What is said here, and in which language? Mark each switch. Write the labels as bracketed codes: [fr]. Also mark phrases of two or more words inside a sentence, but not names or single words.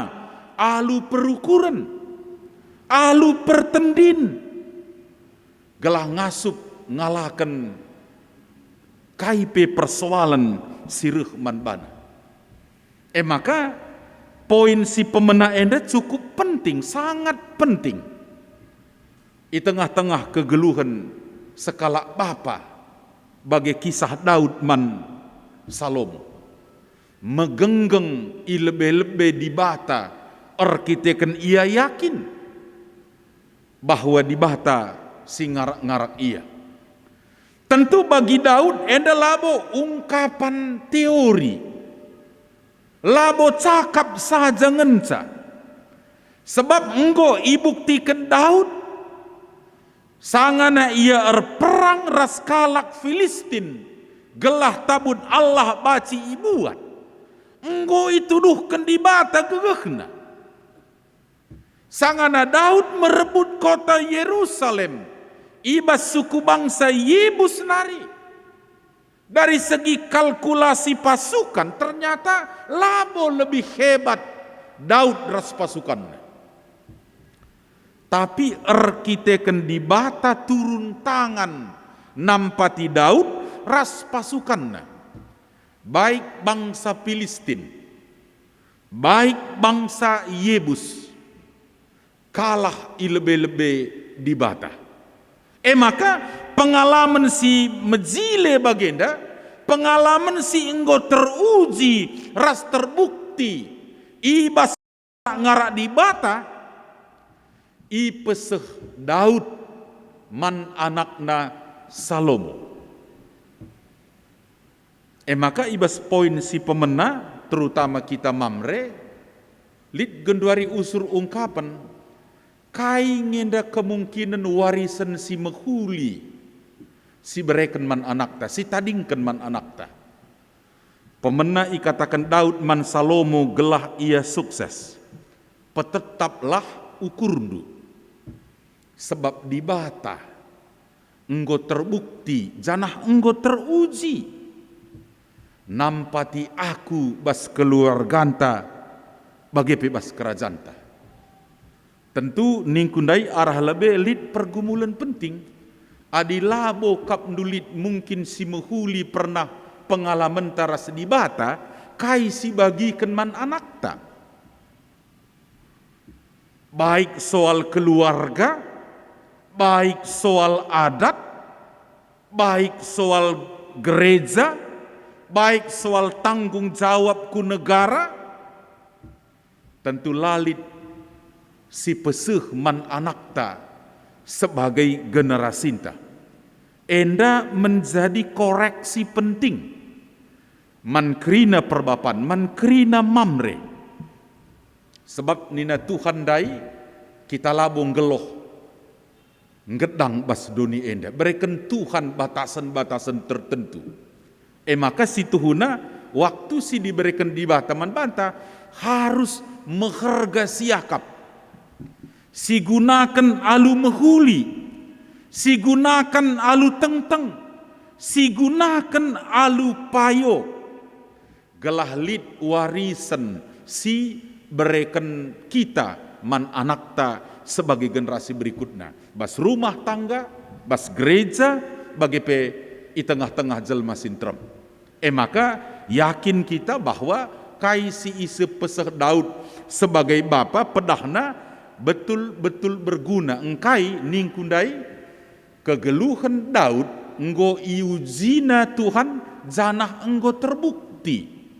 [btx] Alu perukuran. Alu pertendin. Gelah ngasup ngalakan kaipe persoalan sirih man bana. Maka poin si pemena enda [id] cukup penting, sangat penting. [btx] Di tengah-tengah kegeluhan sekala bapa bagi kisah Daud man Salomo. Megenggeng i lebih-lebih dibata, arkiteken ia [id] yakin bahwa [btx] dibata si ngarak-ngarak ia. Tentu bagi Daud enda labo [id] ungkapan teori. [btx] Labo cakap saja ngenca. Sebab enggo ibuktikan Daud sangana ia perang ras kalak Filistin gelah tabut Allah baci ibuat. Enggo ituduhkan dibata gegehna. Sangana Daud merebut kota Yerusalem ibas suku bangsa Yebus nari. [id] Dari segi kalkulasi pasukan ternyata labo lebih hebat Daud ras pasukan. [btx] Tapi arkiteken di bata [id] turun tangan [btx] nampati Daud ras pasukan. [id] Baik bangsa Filistin, baik bangsa Yebus kalah ilebe-lebe di bata. [btx] Maka pengalaman si mejile bagenda, pengalaman si enggo teruji, ras terbukti, ibas ngarak di bata, i peseh Daud man anakna Salomo. Maka ibas poin si pemena, terutama kita mamre, lid genduari usur ungkapan, kai ngenda kemungkinan warisan si mehuli, si bereken man anakta, si tadingken man anakta. Pemena ikatakan Daud man Salomo gelah ia sukses, petetaplah ukurndu. Sebab di bata, enggo terbukti, janah enggo teruji. Nampati aku bas keluarganta, bagi bebas kerajanta. Tentu ningkundai arah lebih lid pergumulan penting. Adi labo kap nulit mungkin si mehuli pernah pengalaman taras di bata, kai si bagi kenman anakta. [id] Baik soal keluarga, baik soal adat, baik soal gereja, baik soal tanggung jawab ku negara, tentu [btx] lalit si peseh man anakta [id] sebagai generasinta. [btx] Enda menjadi koreksi penting. Man krina perbapan, man krina mamre. Sebab nina Tuhan dai kita labung geloh ngedang bas doni enda. [id] Berikan Tuhan batasan-batasan tertentu. [btx] Maka si tuhuna waktu si diberikan di bataman banta [id] harus mengharga [btx] siakap. Si gunakan alu mehuli, si gunakan alu tengteng, si gunakan alu payo. Gelah lid warisan si berikan kita man anakta [id] sebagai generasi berikutnya. [btx] Bas rumah tangga, bas gereja, bagi pe i tengah-tengah jelma sintrom. [id] Maka yakin kita bahwa [btx] kai si ise peseh Daud sebagai bapa pedahna [id] betul-betul berguna. [btx] Engkai ningkundai kegeluhan Daud enggo iujina Tuhan janah enggo terbukti.